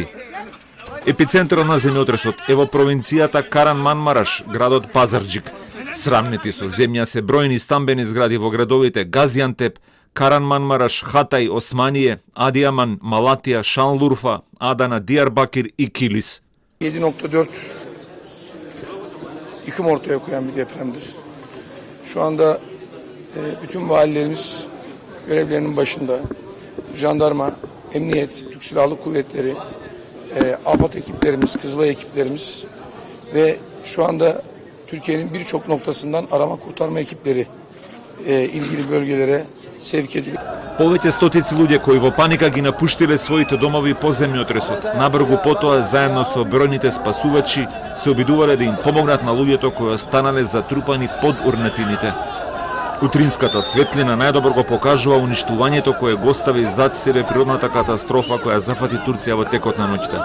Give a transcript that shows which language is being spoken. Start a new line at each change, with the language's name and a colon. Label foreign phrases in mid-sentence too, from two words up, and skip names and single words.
Macedonian: Епицентарот на земјотресот е во провинцијата Каран-Манмараш, градот Пазарџик. Срамнети со земја се бројни стамбени згради во градовите Газиантеп, Каран-Манмараш, Хатај, Османие, Адијаман, Малатија, Шанлурфа, Адана, Диярбакир и Килис.
Turkish: 7.4 yıkım ortaya koyan bir depremdir. Şu anda bütün valilerimiz görevlerinin başında, jandarma, emniyet, Türk Silahlı Kuvvetleri, AFAD ekiplerimiz, Kızılay ekiplerimiz ve şu anda Türkiye'nin birçok noktasından arama kurtarma ekipleri ilgili bölgelere sevk ediliyor.
Macedonian: Повеќе стотици луѓе кои во паника ги напуштиле своите домови по земјотресот, набргу потоа заедно со бројните спасувачи се обидувале да им помогнат на луѓето кои останале затрупани под урнетините. Утринската светлина најдобро го покажува уништувањето кое го остави зад себе природната катастрофа која зафати Турција во текот на ноќта.